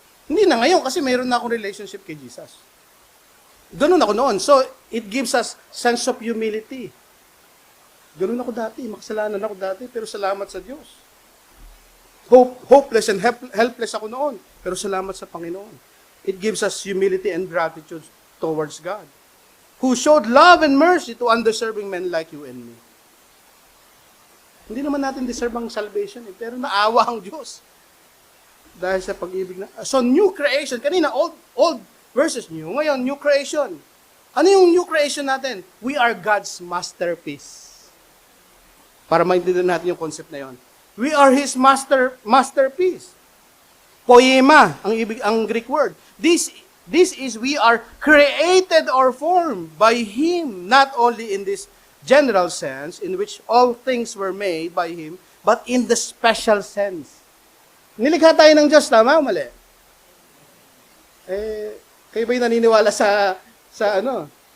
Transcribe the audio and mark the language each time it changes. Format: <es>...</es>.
<tl>Hindi na ngayon kasi mayroon na akong relationship kay Jesus. Ganun ako noon.</tl> <en>So, it gives us sense of humility.</en> <tl>Ganun ako dati, makasalanan ako dati, pero salamat sa Diyos.</tl> <en>Hopeless and helpless</en> <tl>ako noon, pero salamat sa Panginoon.</tl> <en>It gives us humility and gratitude towards God, who showed love and mercy to undeserving men like you and me.</en> <tl>Hindi naman natin deserve ang salvation, pero naawa ang Diyos. Dahil sa pag-ibig na. So, new creation. Kanina,</tl> <en>old versus new.</en> <tl>Ngayon, new creation. Ano yung new creation natin?</tl> <en>We are God's masterpiece.</en> <tl>Para maintindihan natin yung concept na yon.</tl> <en>We are His masterpiece. Poema, ang Greek word. This This is, we are created or formed by Him, not only in this general sense, in which all things were made by Him, but in the special sense.</en> <tl>Nilikha tayo ng Diyos, tama o mali? Kayo ba'y naniniwala sa ano?</tl>